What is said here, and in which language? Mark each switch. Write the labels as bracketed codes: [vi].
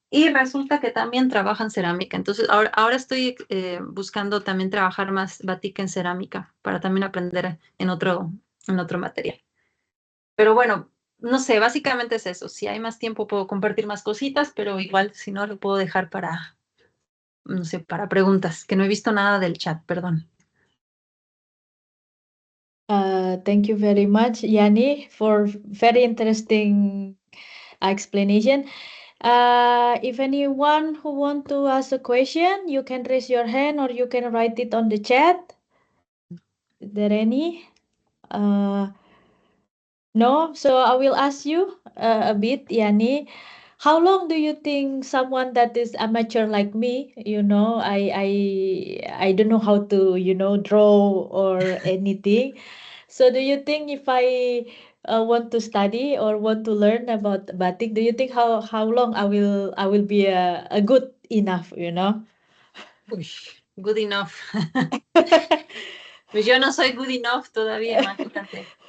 [es] Y resulta que también trabajan cerámica. Entonces, ahora estoy buscando también trabajar más batik en cerámica para también aprender en otro material. Pero bueno, no sé, básicamente es eso. Si hay más tiempo puedo compartir más cositas, pero igual si no lo puedo dejar para, no sé, para preguntas, que no he visto nada del chat, perdón. [en] Thank you very much, Yani, for very interesting explanation. If anyone who want to ask a question, you can raise your hand or you can write it on the chat. Is there any? No? So I will ask you a bit, Yani. How long do you think someone that is amateur like me, I don't know how to, draw or anything. So do you think if I want to study or want to learn about batik, do you think how long I will be a good enough, Uy, good enough. [es] Pues yo no soy [en] good enough [es] todavía, imagínate.